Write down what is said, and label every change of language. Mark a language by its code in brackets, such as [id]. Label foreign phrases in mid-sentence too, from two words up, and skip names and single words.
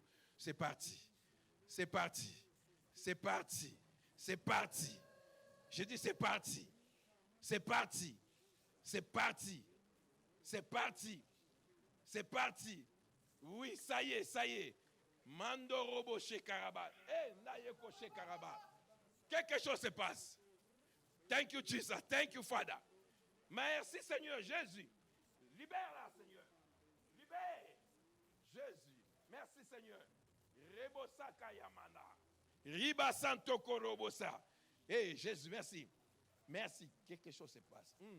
[fr] C'est parti. C'est parti. C'est parti. C'est parti. Je dis c'est parti. C'est parti. C'est parti. C'est parti. C'est parti. Oui, ça y est, ça y est. Mando robo shekaraba. Nayeko shekaraba. Quelque chose se passe. [en] Thank you, Jesus. Thank you, Father. [fr] Merci, Seigneur Jésus. Libère-la, Seigneur. Libère. Jésus. Merci, Seigneur. Rebosa kayamana. Riba santo korobosa. Jésus, merci. Merci. Quelque chose se passe.